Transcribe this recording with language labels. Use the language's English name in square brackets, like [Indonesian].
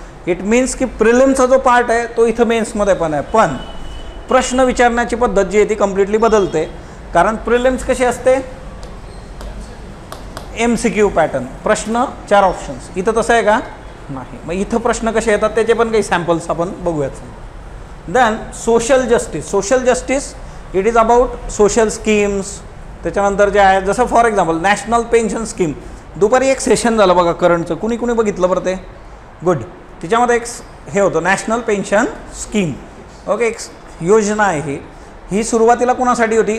[English] it means [Marathi] की प्रिलिम्सचा जो part आहे तो इथं मेन्समध्ये पण आहे, पण प्रश्न विचारण्याची पद्धत जी आहे ती कम्प्लिटली बदलते. कारण प्रिलिम्स कशी असते, MCQ पॅटर्न, प्रश्न 4 ऑप्शन्स. इथं तसं आहे का, नाही. मग इथं प्रश्न कसे येतात त्याचे पण काही सॅम्पल्स आपण बघूयात. [English] Then social justice. Social justice it is about social schemes. [Marathi] त्याच्यानंतर जे आहे जसं for example national pension scheme. दुपारी एक सेशन झालं बघा करंटचं, कुणी कुणी बघितलं बरं ते? गुड. त्याच्यामध्ये एक हे होतं नॅशनल पेन्शन स्कीम. ओके, एक योजना आहे ही सुरुवातीला कुणासाठी होती?